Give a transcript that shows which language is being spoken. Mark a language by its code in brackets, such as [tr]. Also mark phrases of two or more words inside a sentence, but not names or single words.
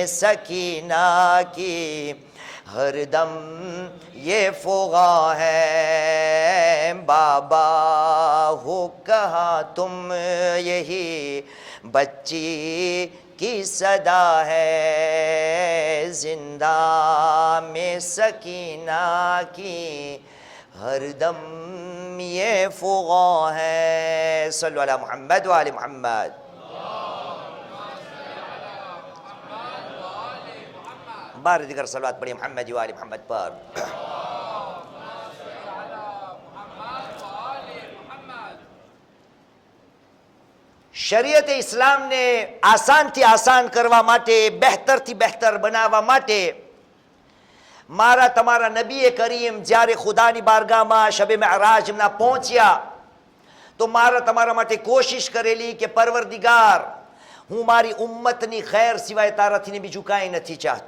[ur] سکینہ کی ہر دم یہ فغاں ہے بابا ہو کہا تم یہی بچی کی صدا ہے زندہ میں سکینہ کی ہر دم یہ فغاں ہے [ar] صلو علی محمد و آل محمد [ur] بار دیگر صلوات پڑھی محمد و آل محمد [gu] پر શરીયત ઇસ્લામને આસાનથી આસાન કરવા માટે બહેતરથી બહેતર બનાવવા માટે મારા તમારા નબીએ કરીમ જ્યારે ખુદાની બારગાહમાં શબે મેરાજના પહોંચ્યા તો મારા તમારા માટે કોશિશ કરેલી કે પરવરદિગાર, હું મારી ઉમ્મતની ખૈર સિવાય તારાથી બીજું કાંઈ નથી ચાહતો.